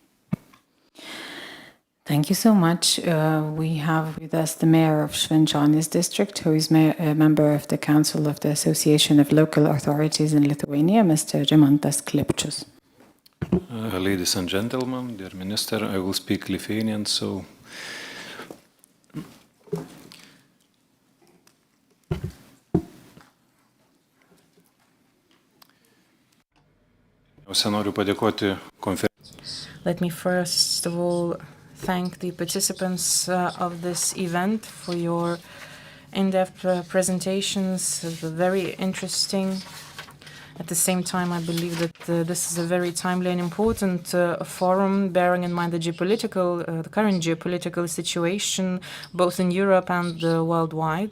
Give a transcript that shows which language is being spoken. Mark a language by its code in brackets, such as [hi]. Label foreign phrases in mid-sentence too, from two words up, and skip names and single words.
[en] Thank you so much. We have with us the mayor of Švenčionys district, who is a member of the Council of the Association of Local Authorities in Lithuania, Mr. Rimantas Klipčius. Ladies and gentlemen, dear Minister, I will speak Lithuanian, so [lt] noriu padėkoti konferencijai. [en] Let me first of all thank the participants of this event for your in-depth presentations. Very interesting. At the same time, I believe that this is a very timely and important forum, bearing in mind the current geopolitical situation, both in Europe and worldwide.